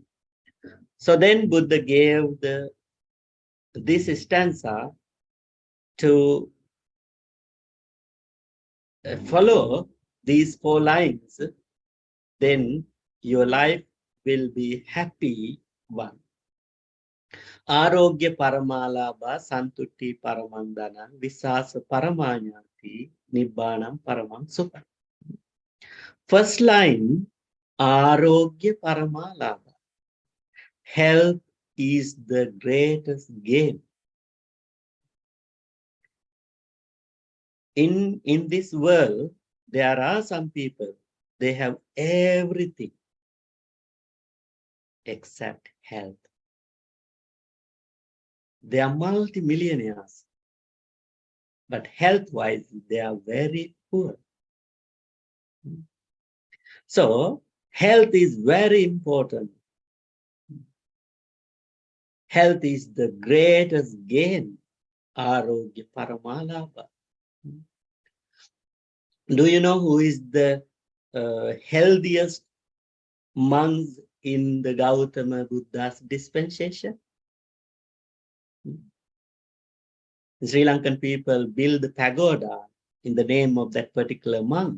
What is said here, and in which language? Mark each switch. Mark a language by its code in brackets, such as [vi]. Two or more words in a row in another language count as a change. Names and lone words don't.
[en] So then Buddha gave this stanza to follow these 4 lines, then your life will be happy one. [pi] Arōgyā paramā lābhā Santuṭṭhiparamaṃ dhanaṃ vissāsa paramā ñāti Nibbānaṃ paramaṃ sukhaṃ. [en] First line, [pi] Arōgyā paramā lābhā. [en] Health is the greatest gain. In this world, there are some people, they have everything except health. They are multimillionaires, but health-wise, they are very poor. So, health is very important. Health is the greatest gain. [pi] Arōgyā paramā lābhā. [en] Do you know who is the healthiest monks in the Gautama Buddha's dispensation? The Sri Lankan people build the pagoda in the name of that particular monk.